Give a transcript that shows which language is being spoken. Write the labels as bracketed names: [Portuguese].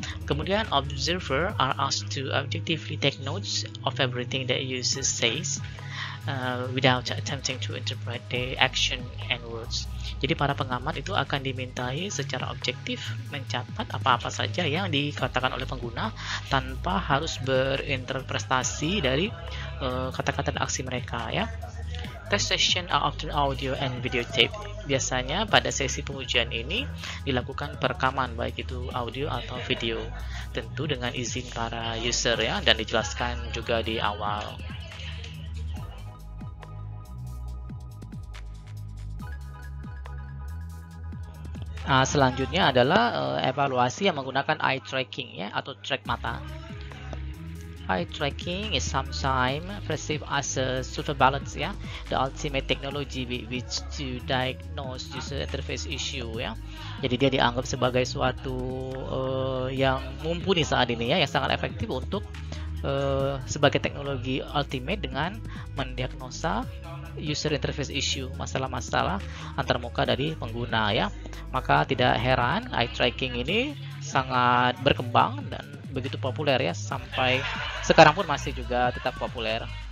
[Indonesian] Kemudian [English] observer are asked to objectively take notes of everything that user says without attempting to interpret the action and words. [Indonesian] Jadi para pengamat itu akan dimintai secara objektif mencatat apa-apa saja yang dikatakan oleh pengguna tanpa harus berinterpretasi dari kata-kata dan aksi mereka, ya. [English] Test session are often audio and video tape. [Indonesian] Biasanya pada sesi pengujian ini dilakukan perekaman baik itu audio atau video, tentu dengan izin para user, ya, dan dijelaskan juga di awal. Selanjutnya adalah evaluasi yang menggunakan eye tracking, ya, atau track mata. [English] Eye tracking is sometimes perceived as a surveillance, ya, the ultimate technology with which to diagnose user interface issue, ya. [Indonesian] Jadi dia dianggap sebagai suatu yang mumpuni saat ini, ya, yang sangat efektif untuk sebagai teknologi ultimate dengan mendiagnosa user interface issue, masalah-masalah antarmuka dari pengguna ya. Maka tidak heran eye tracking ini sangat berkembang dan begitu populer ya, sampai sekarang pun masih juga tetap populer.